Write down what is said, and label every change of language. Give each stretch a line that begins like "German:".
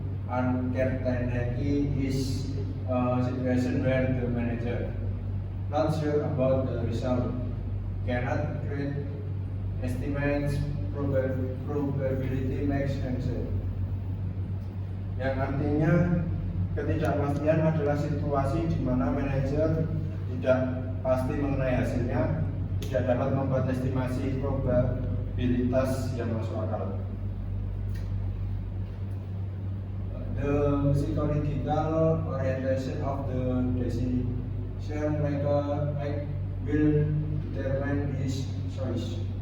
English: Uncertainty is a situation where the manager not sure about the result, cannot create estimates, probability makes sense.
Indonesian: Yang artinya ketidakpastian adalah situasi di mana manajer tidak pasti mengenai hasilnya, tidak dapat membuat estimasi probabilitas yang masuk akal.
English: The psychological orientation of the decision maker will determine his choice.